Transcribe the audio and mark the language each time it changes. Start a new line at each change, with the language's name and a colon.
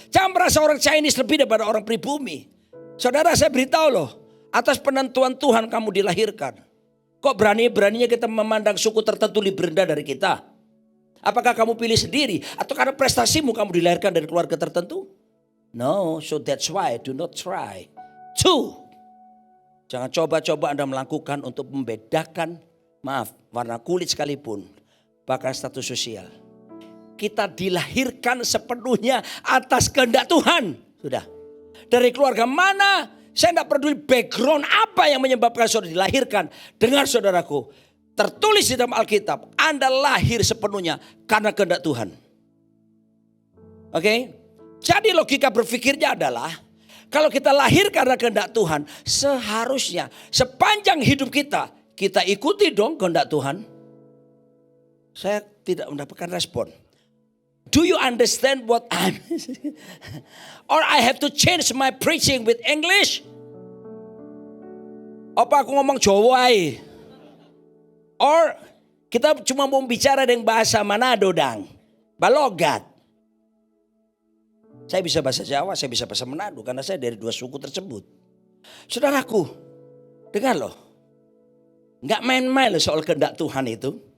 Indonesian: Jangan merasa orang Chinese lebih daripada orang pribumi. Saudara, saya beritahu loh. Atas penentuan Tuhan kamu dilahirkan. Kok berani-beraninya kita memandang suku tertentu lebih rendah dari kita? Apakah kamu pilih sendiri? Atau karena prestasimu kamu dilahirkan dari keluarga tertentu?
English: No, so that's why do not try.
Indonesian: 2. Jangan coba-coba Anda melakukan untuk membedakan, warna kulit sekalipun. Bahkan status sosial. Kita dilahirkan sepenuhnya atas kehendak Tuhan. Sudah. Dari keluarga mana? Saya tidak peduli background apa yang menyebabkan saudara dilahirkan. Dengar saudaraku, tertulis di dalam Alkitab, Anda lahir sepenuhnya karena kehendak Tuhan. Oke? Jadi logika berpikirnya adalah, kalau kita lahir karena kehendak Tuhan, seharusnya sepanjang hidup kita, kita ikuti dong kehendak Tuhan. Saya tidak mendapatkan respon.
English: Do you understand what I'm or I have to change my preaching with English?
Indonesian: Apa aku ngomong Jawa aja? Or kita cuma mau bicara dengan bahasa Manado dang? Balogat. Saya bisa bahasa Jawa, saya bisa bahasa Manado karena saya dari 2 suku tersebut. Saudaraku, dengar loh. Enggak main-main loh soal kehendak Tuhan itu.